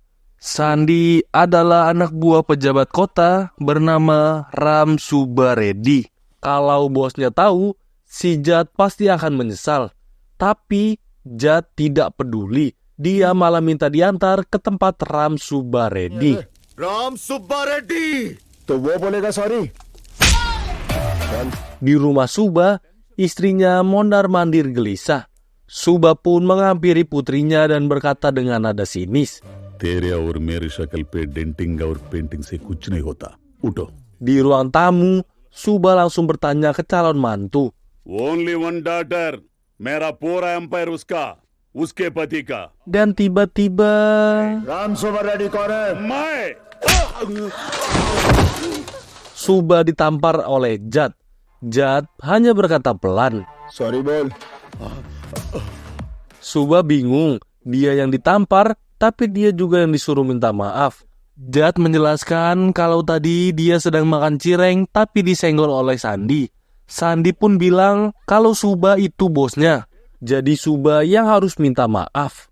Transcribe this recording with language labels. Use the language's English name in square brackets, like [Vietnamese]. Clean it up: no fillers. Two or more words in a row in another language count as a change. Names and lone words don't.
[Indonesian] Sandi adalah anak buah pejabat kota bernama Ram Subareddy. Kalau bosnya tahu, si Jad pasti akan menyesal. Tapi Jad tidak peduli. Dia malah minta diantar ke tempat Ram Subareddy. [Hindi] राम सुब्बा रेड्डी. तो वो बोलेगा सॉरी. [Indonesian] Di rumah Suba, istrinya mondar-mandir gelisah. Suba pun menghampiri putrinya dan berkata dengan nada sinis. [Hindi] तेरे और मेरी शक्ल पे डेंटिंग और पेंटिंग से कुछ नहीं होता. उठो. [Indonesian] Di ruang tamu, Suba langsung bertanya ke calon mantu. [English] only one daughter. [Hindi] मेरा पूरा एम्पायर उसके पति का. [Indonesian] Dan tiba-tiba [Hindi] राम सुबह रेडी कौन है? मैं. [Indonesian] Suba ditampar oleh Jad. Jad hanya berkata pelan. [Hindi] सॉरी बोल. [Indonesian] Suba bingung. Dia yang ditampar, tapi dia juga yang disuruh minta maaf. Jad menjelaskan kalau tadi dia sedang makan cireng tapi disenggol oleh Sandi. Sandi pun bilang kalau Suba itu bosnya. Jadi Suba yang harus minta maaf.